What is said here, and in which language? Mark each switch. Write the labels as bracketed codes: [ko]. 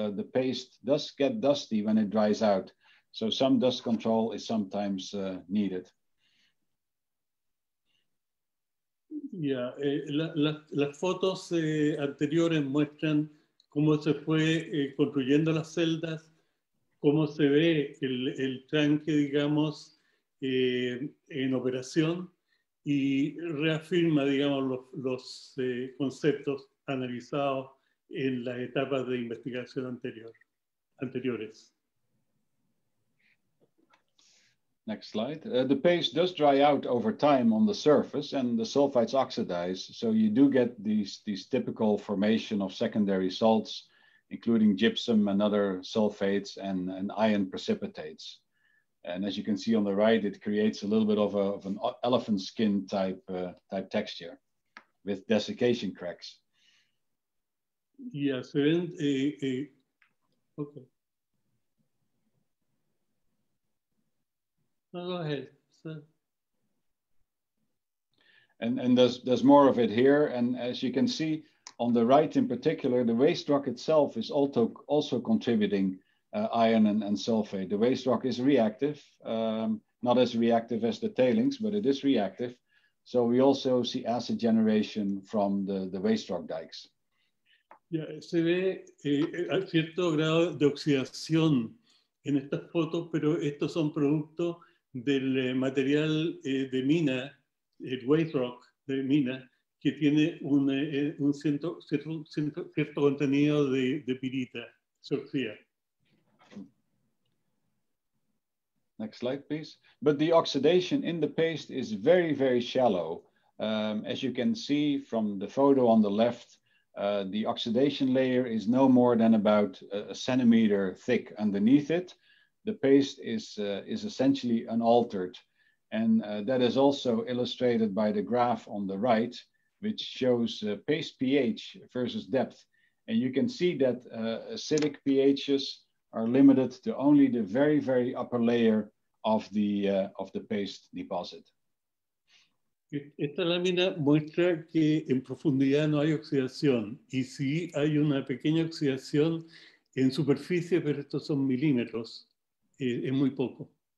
[en] The paste does get dusty when it dries out, so some dust control is sometimes needed. [es] Las fotos anteriores muestran cómo se fue construyendo las celdas, cómo se ve el tanque, digamos, en operación, y reafirma, digamos, los conceptos analizados en las etapas de investigación anteriores. [en] Next slide. The paste does dry out over time on the surface and the sulfides oxidize. So you do get these typical formation of secondary salts, including gypsum and other sulfates and iron precipitates. And as you can see on the right, it creates a little bit of an elephant skin type texture with desiccation cracks. [es] Yeah, se ven, okay. [en] No, go ahead. So. And there's more of it here. And as you can see on the right in particular, the waste rock itself is also contributing iron and sulfate. The waste rock is reactive, not as reactive as the tailings, but it is reactive. So we also see acid generation from the waste rock dikes. [es] Yeah, se ve a cierto grado de oxidación en estas fotos, pero estos son productos del material de mina, el waste rock de mina, que tiene un cierto contenido de pirita, se oxida. [en] Next slide, please. But the oxidation in the paste is very, very shallow. As you can see from the photo on the left, the oxidation layer is no more than about a centimeter thick underneath it. The paste is essentially unaltered. And that is also illustrated by the graph on the right, which shows paste pH versus depth. And you can see that acidic pHs are limited to only the very, very upper layer of the paste deposit. [es] Esta lámina muestra que en profundidad no hay oxidación, y sí hay una pequeña oxidación en superficie, pero estos son milímetros, es muy poco.